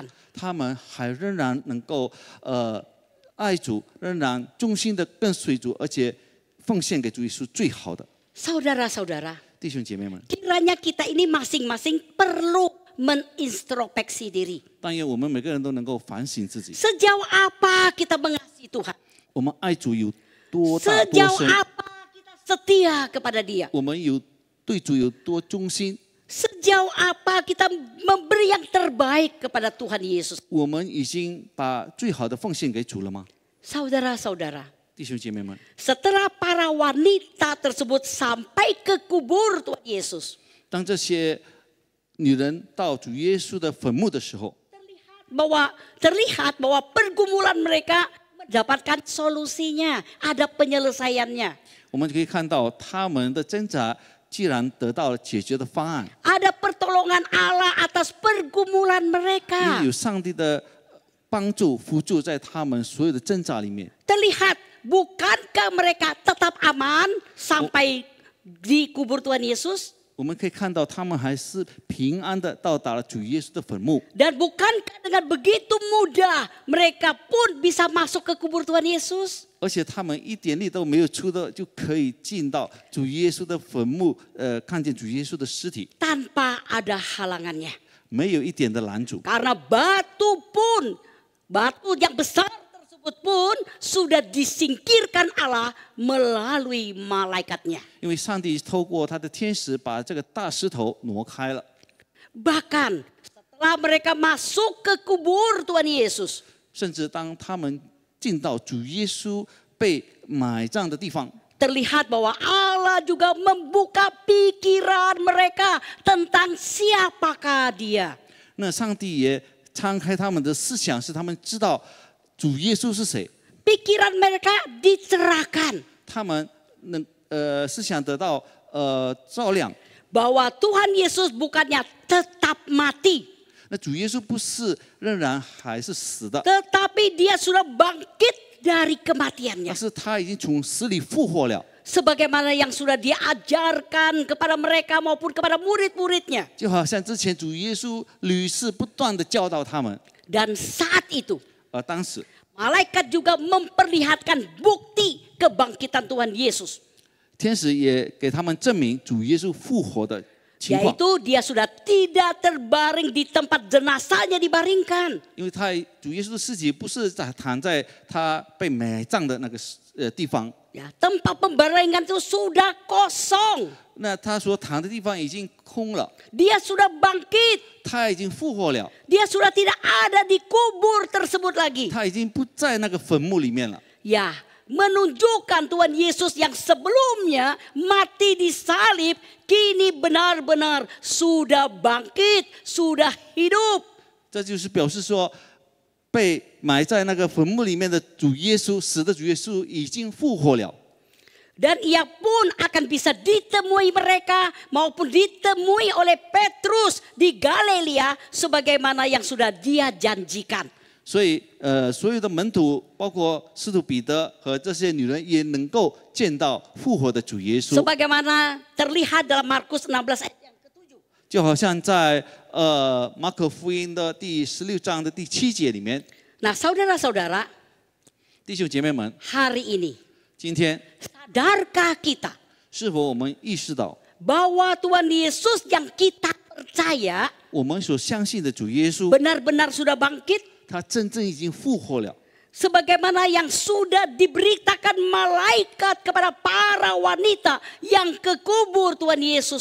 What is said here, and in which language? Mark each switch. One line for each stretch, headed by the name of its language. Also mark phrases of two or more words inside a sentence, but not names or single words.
Chinese: 他们还仍然能够爱主，仍然忠心的跟随主，而且奉献给主耶稣最好的。
Indonesian: Saudara-saudara,
Chinese: 弟兄姐妹们，
Indonesian: kiranya kita ini masing-masing perlu menintrospeksi diri.
Chinese: 但愿我们每个人都能够反省自己，
Indonesian: Sejauh apa kita mengasihi Tuhan?
Chinese: 我们爱主有多大多
Indonesian: Sejauh
Chinese: 深，
Indonesian: apa kita setia kepada Dia?
Chinese: 我们有对主有多忠心，
Indonesian: Sejauh apa kita memberi yang terbaik kepada Tuhan Yesus?
Chinese: 我们已经把最好的奉献给主了吗？
Indonesian: Saudara-saudara,
Chinese: 弟兄姐妹们，
Indonesian: setelah para wanita tersebut sampai ke kubur Tuhan Yesus,
Chinese: 当这些女人到主耶稣的坟墓的时候，
Indonesian: terlihat bahwa pergumulan mereka mendapatkan solusinya, ada penyelesaiannya.
Chinese: 我们可以看到他们的挣扎既然得到了解决的方案，
Indonesian: Ada pertolongan Allah atas pergumulan
Chinese: 因
Indonesian: mereka.
Chinese: 为有上帝的帮助辅助在他们所有的挣扎里面。
Indonesian: Terlihat, bukankah mereka tetap aman sampai di kubur Tuhan Yesus?
Chinese: 我们可以看到他们还是平安的到达了主耶稣的坟墓，
Indonesian: Dan bukankah dengan begitu mudah mereka pun bisa masuk ke kubur Tuhan Yesus?
Chinese: 而且他们一点力都没有出的就可以进到主耶稣的坟墓，看见主耶稣的尸体，
Indonesian: Tanpa ada halangannya.
Chinese: 没有一点的拦阻。
Indonesian: Karena batu yang besar tersebut pun sudah disingkirkan Allah melalui malaikatnya.
Chinese: 因为上帝透过他的天使把这个大石头挪开了，
Indonesian: Bahkan setelah mereka masuk ke kubur Tuhan Yesus,
Chinese: 甚至当他们进到主耶稣被埋葬的地方，
Indonesian: terlihat bahwa Allah juga membuka pikiran mereka tentang siapakah Dia.
Chinese: 那上帝也敞开他们的思想，使他们知道主耶稣是谁。
Indonesian: Pikiran mereka dicerahkan
Chinese: 他们能思想得到照亮。
Indonesian: bahwa Tuhan Yesus bukannya tetap mati,
Chinese: 那主耶稣不是仍然还是死的，
Indonesian: tetapi Dia sudah bangkit dari kematiannya.
Chinese: 而是他已经从死里复活了。
Indonesian: Sebagaimana yang sudah diajarkan kepada mereka maupun kepada murid-muridnya.
Chinese: 就好像之前主耶稣屡次不断的教导他们，
Indonesian: Dan saat itu
Chinese: 当时
Indonesian: malaikat juga memperlihatkan bukti kebangkitan Tuhan Yesus.
Chinese: 天使也给他们证明主耶稣复活的情况，
Indonesian: Yaitu dia sudah tidak terbaring di tempat jenazahnya dibaringkan.
Chinese: 因为主耶稣的尸体不是躺在他被埋葬的那个地方，
Indonesian: Ya, tempat pembaringan itu sudah kosong.
Chinese: 那他所躺的地方已经空了，
Indonesian: Dia sudah bangkit.
Chinese: 他已经复活了，
Indonesian: Dia sudah tidak ada di kubur tersebut lagi.
Chinese: 他已经不在那个坟墓里面了。
Indonesian: Ya, menunjukkan Tuhan Yesus yang sebelumnya mati di salib, kini benar-benar sudah bangkit, sudah hidup.
Chinese: 这就是表示说，被埋在那个坟墓里面的主耶稣，死的主耶稣已经复活了。
Indonesian: Dan ia pun akan bisa ditemui mereka maupun ditemui oleh Petrus di Galilea sebagaimana yang sudah dia janjikan.
Chinese: 所以，所有的门徒，包括使徒彼得和这些女人，也能够见到复活的主耶稣。
Indonesian: Sebagaimana terlihat dalam Markus 16 ayat yang ke-7.
Chinese: 就好像在马可福音的第16章的第7节里面，
Indonesian: Nah, saudara-saudara,
Chinese: 弟兄姐妹们，
Indonesian: hari ini
Chinese: 今天
Indonesian: sadarkah kita
Chinese: 是否我们意识到，
Indonesian: bahwa Tuhan Yesus yang kita percaya
Chinese: 我们所相信的主耶稣，
Indonesian: benar-benar sudah bangkit
Chinese: 他真正已经复活了，
Indonesian: sebagaimana yang sudah diberitakan malaikat kepada para wanita yang ke kubur Tuhan Yesus